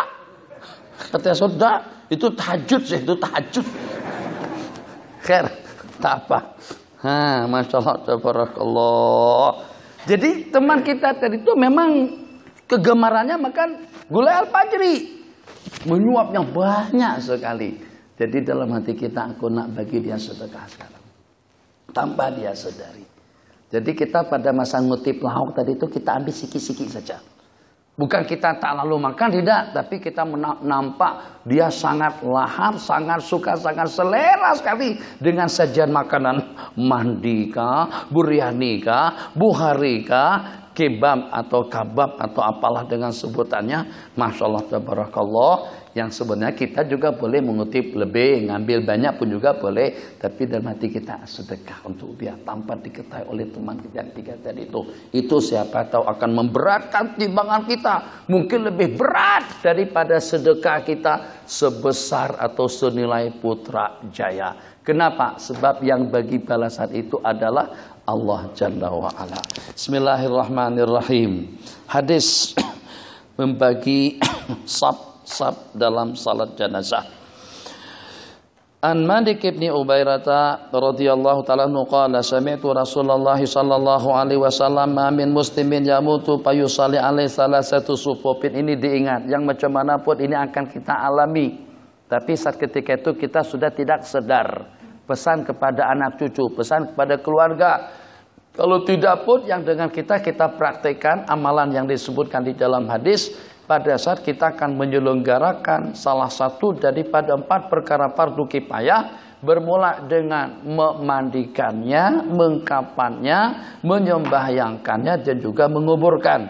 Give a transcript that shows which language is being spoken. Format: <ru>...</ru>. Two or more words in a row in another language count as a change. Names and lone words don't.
<ms>Katanya saudara, itu tahajud sih, itu tahajud. Khair, tak apa.</ms> <ar>ما شاء الله، تبارك الله.</ar> <ms>Jadi teman kita tadi itu memang kegemarannya makan gulai al-fajri. Menyuapnya banyak sekali. Jadi dalam hati kita, aku nak bagi dia sedekah sekarang. Tanpa dia sadari. Jadi kita pada masa ngutip lauk tadi itu kita ambil sikit-sikit saja. Bukan kita tak lalu makan, tidak. Tapi kita nampak dia sangat lahap, sangat suka, sangat selera sekali. Dengan sajian makanan mandi kah, biryani kah, buhari kah, kebab atau kabab atau apalah dengan sebutannya.</ms> <ar>ما شاء الله، تبارك الله.</ar> <ms>Yang sebenarnya kita juga boleh mengutip lebih, ngambil banyak pun juga boleh. Tapi dalam hati kita sedekah untuk dia tanpa diketahui oleh teman kita yang tiga tadi itu. Itu siapa tahu akan memberatkan timbangan kita. Mungkin lebih berat daripada sedekah kita sebesar atau senilai putra jaya. Kenapa? Sebab yang bagi balasan itu adalah Allah Jalla wa'ala. Bismillahirrahmanirrahim. Hadis membagi sab dalam salat jenazah.</ms> <ar>عن مالك بن هبيرة رضي الله تعالى عنه قال سمعت رسول الله صلى الله عليه وسلم ما من مسلم يموت فيصلي عليه ثلاثة صفوف.</ar> <ms>Ini diingat, yang macam mana pun ini akan kita alami. Tapi saat ketika itu kita sudah tidak sadar. Pesan kepada anak cucu, pesan kepada keluarga. Kalau tidak pun yang dengan kita praktekkan amalan yang disebutkan di dalam hadis. Pada saat kita akan menyelenggarakan salah satu daripada 4 perkara fardu kifayah, bermula dengan memandikannya, mengkafannya, menyembahyangkannya, dan juga menguburkan.</ms>